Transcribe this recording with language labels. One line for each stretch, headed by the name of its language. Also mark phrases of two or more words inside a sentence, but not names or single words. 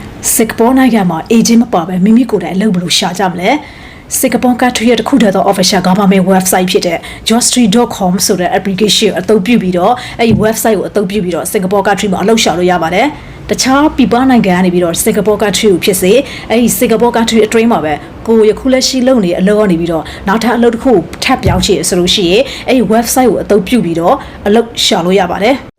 Burmese: Singaporeနိုင်ငံမှာ agent မပါဘဲမိမိကိုယ်တိုင်အလုပ်ဘယ်လိုရှာကြမလဲ
English: Singapore country
Burmese: ရဲ့တစ်ခုတည်းသော
English: official government website
Burmese: ဖြစ်တဲ့ jobstreet.com ဆိုတဲ့ application ကိုအသုံးပြုပြီးတော့အဲ့ဒီ website ကိုအသုံးပြုပြီးတော့
English: Singapore country
Burmese: မှာအလုပ်ရှာလို့ရပါတယ်တခြားပြည်ပနိုင်ငံကနေပြီးတော့
English: Singapore country
Burmese: ကိုဖြစ်စေအဲ့ဒီ
English: Singapore country
Burmese: အတွင်းမှာပဲကိုယခုလက်ရှိလုပ်နေတဲ့အလုပ်ကနေပြီးတော့နောက်ထပ်အလုပ်တစ်ခုထပ်ပြောင်းချင်ဆိုလို့ရှိရင်အဲ့ဒီ website ကိုအသုံးပြုပြီးတော့အလုပ်ရှာလို့ရပါတယ်